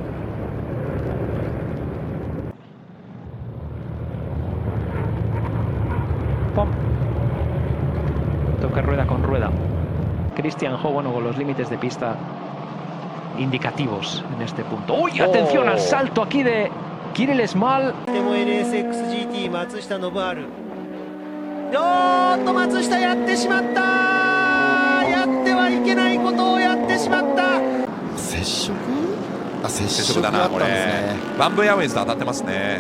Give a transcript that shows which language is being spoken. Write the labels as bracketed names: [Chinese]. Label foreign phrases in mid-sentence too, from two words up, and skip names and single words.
[Spanish] Pom. Toca rueda con rueda. Christian Ho, con los límites de pista indicativos en este punto. Atención al salto aquí de Kirill Small. [Japanese] NSXGT 松下信治。松下やってしまった。やってはいけないことをやってしまった。接触だな、これ。バンブーエアウェイズと当たってますね。